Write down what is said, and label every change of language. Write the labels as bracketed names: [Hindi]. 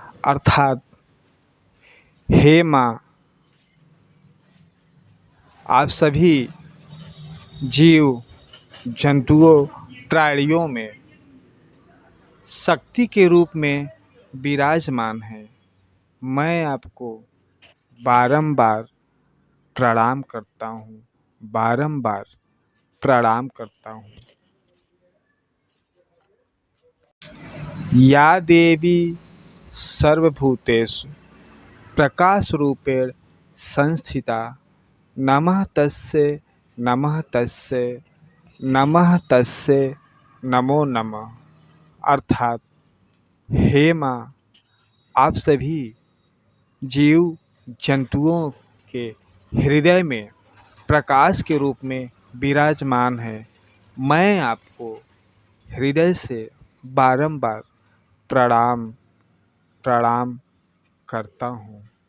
[Hindi] अर्थात हे माँ, आप सभी जीव जंतुओं प्राणियों में शक्ति के रूप में विराजमान है। मैं आपको बारंबार प्रणाम करता हूँ, बारंबार प्रणाम करता हूँ। [Sanskrit] या देवी सर्वभूतेषु प्रकाश रूपेण संस्थिता नमः तस्यै नमः तस्यै नमः तस्यै नमो नमः। [Hindi] अर्थात हे माँ, आप सभी जीव जंतुओं के हृदय में प्रकाश के रूप में विराजमान है। मैं आपको हृदय से बारंबार प्रणाम प्रणाम करता हूँ।